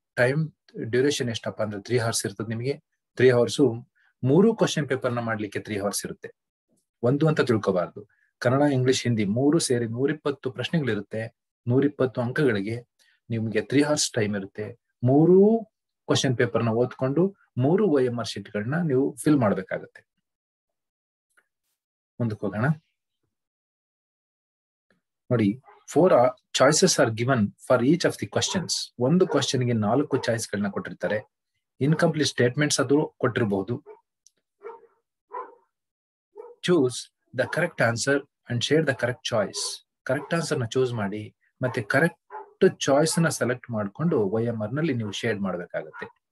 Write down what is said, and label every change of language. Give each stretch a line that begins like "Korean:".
Kannada: Time duration ಎಷ್ಟಪ್ಪ ಅಂದ್ರೆ 3 hours ಇರ್ತದೆ. ನಿಮಗೆ 3 ಅವರ್ಸ್ 3 ಕ್ವಶನ್ ಪೇಪರ್ ನ ಮಾಡ್ಲಿಕ್ಕೆ 3 ಅವರ್ಸ್ ಇರುತ್ತೆ. ಒಂದು ಅಂತ ತಿಳ್ಕೋಬಾರ್ದು. ಕನ್ನಡ, ಇಂಗ್ಲಿಷ್, ಹಿಂದಿ 3 ಸೇರಿ 120 ಪ್ರಶ್ನೆಗಳಿರುತ್ತೆ. 120 ಅಂಕಗಳಿಗೆ ನಿಮ್ಗೆ 3 ಅವರ್ಸ್ ಟೈಮ್ ಇರುತ್ತೆ. 3 ಕ್ವಶನ್ ಪೇಪರ್ ನ ಓದ್ಕೊಂಡು 3 OMR ಶೀಟ್ ಗಳನ್ನ ನೀವು ಫಿಲ್ ಮಾಡ್ಬೇಕಾಗತ್ತೆ. ಮುಂದಕ್ಕೆ ಹೋಗೋಣ. ನೋಡಿ,
English: 4 choices are given for each of the questions.
Kannada: ಒಂದು ಕ್ವಶನ್ ಗೆ 4 ಚಾಯ್ಸ್ ಗಳನ್ನ ಕೊಟ್ಟಿರ್ತಾರೆ. ಇನ್ಕಂಪ್ಲೀಟ್ ಸ್ಟೇಟ್ಮೆಂಟ್ಸ್ ಅದು ಕೊಟ್ಟಿರಬಹುದು.
English: Choose the correct answer and share the correct choice.
Kannada: Correct answer ನ ಚೂಸ್ ಮಾಡಿ ಮತ್ತೆ ಕರೆಕ್ಟ್ ಚಾಯ್ಸ್ ನ ಸೆಲೆಕ್ಟ್ ಮಾಡಿಕೊಂಡು OMR ನಲ್ಲಿ ನೀವು ಶೇರ್ ಮಾಡಬೇಕಾಗುತ್ತೆ.